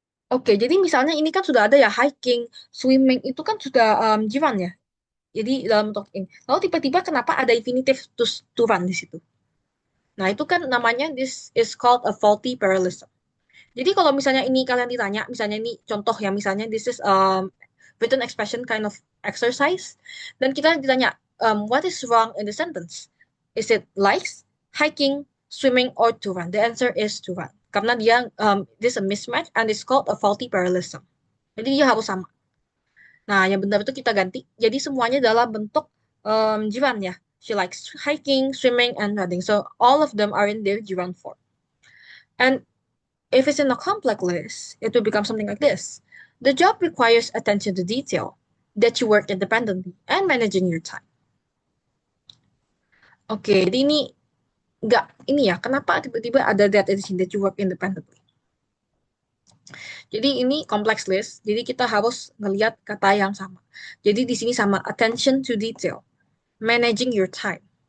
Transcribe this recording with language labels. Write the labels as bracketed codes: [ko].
[id] Oke, jadi misalnya ini kan sudah ada ya hiking, swimming itu kan sudah jiran ya. Jadi dalam bentuk ing. Lalu tiba-tiba kenapa ada infinitive to run di situ? Nah, itu kan namanya [en] this is called a faulty parallelism. [id] Jadi kalau misalnya ini kalian ditanya, misalnya ini contoh ya, misalnya [en] this is written expression kind of exercise, [id] dan kita ditanya [en] what is wrong in the sentence? Is it likes, hiking, swimming, or to run? The answer is to run. [id] Karena dia [en] this is a mismatch and it's called a faulty parallelism. [id] Jadi dia harus sama. Nah, yang benar itu kita ganti. Jadi semuanya dalam bentuk jiran ya. [en] She likes hiking, swimming, and running. So all of them are in their gerund form. And if it's in a complex list, it will become something like this. The job requires attention to detail, that you work independently, and managing your time. [id] Oke, jadi ini nggak ini ya, kenapa tiba-tiba ada that di sini, [en] that you work independently. [id] Jadi ini complex list, jadi kita harus ngelihat kata yang sama. Jadi di sini sama attention to detail, managing your time.